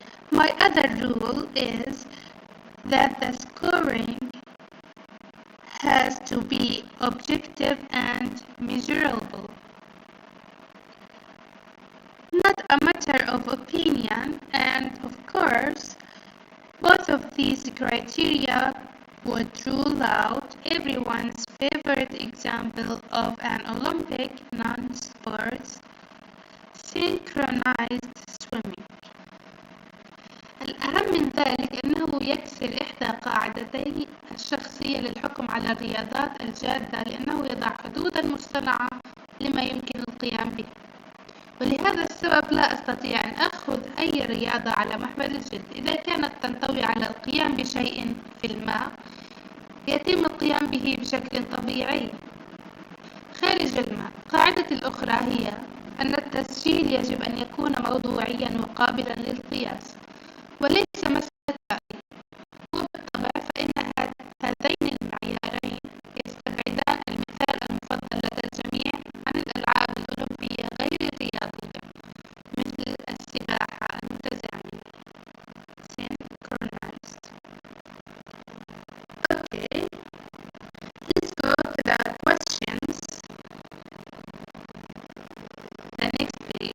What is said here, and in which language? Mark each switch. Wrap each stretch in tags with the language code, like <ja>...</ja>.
<en>My other rule is that the scoring has to be objective and measurable, not a matter of opinion, and of course, both of these criteria would rule out everyone's favorite example of an Olympic non-sports synchronized swimming.</en> <ar>الأهم من ذلك أنه يكسر إحدى قاعدتي الشخصية للحكم على الرياضات الجادة، لأنه يضع حدوداً مصطنعة لما يمكن القيام به، ولهذا السبب لا أستطيع أن أخذ أي رياضة على محمل الجد. إذا كانت تنطوي على القيام بشيء في الماء، يتم القيام به بشكل طبيعي خارج الماء. قاعدتي الأخرى هي أن التسجيل يجب أن يكون موضوعياً وقابلاً للقياس، وليس مسألة رأي. وبالطبع فإن هذين المعيارين يستبعدان المثال المفضل لدى الجميع عن الألعاب الأولمبية غير الرياضية، مثل السباحة المتزامنة synchronized.</ar> <en>Let's go to the questions. The next</en>